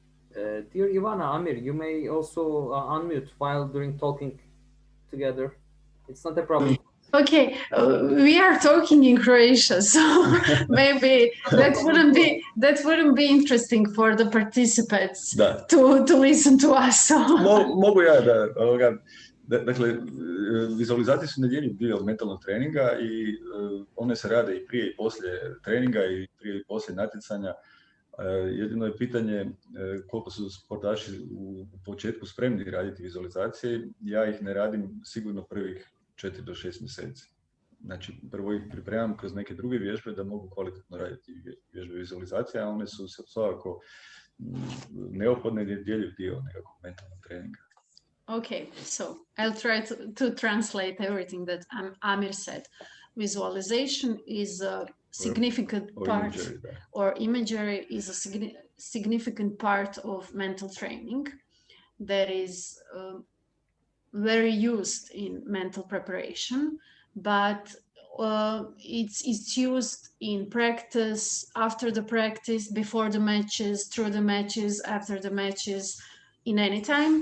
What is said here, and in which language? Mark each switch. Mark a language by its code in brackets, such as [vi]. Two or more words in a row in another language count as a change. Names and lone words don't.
[en] Dear Ivana, Amir, you may also unmute while during talking together. It's not a problem. Okay, we are talking in Croatia, so maybe that wouldn't be interesting for the participants to listen to us. So. [hr] Mogu ja dakle, vizualizacije su nedjeljiv dio mentalnog treninga i one se rade i prije i poslije treninga i prije i poslije natjecanja. Jedino je pitanje koliko su sportaši u početku spremni raditi vizualizacije. Ja ih ne radim sigurno prvih 4 do 6 mjeseci. Znači, prvo ih pripremam kroz neke druge vježbe da mogu kvalitetno raditi vježbe vizualizacije, a one su svakako neophodne i nedjeljiv dio nekakvog mentalnog treninga. [en] Okay, so I'll try to translate everything that Amir said. Visualization is a significant part, or imagery is a significant part of mental training that is very used in mental preparation, but it's used in practice, after the practice, before the matches, through the matches, after the matches, in any time.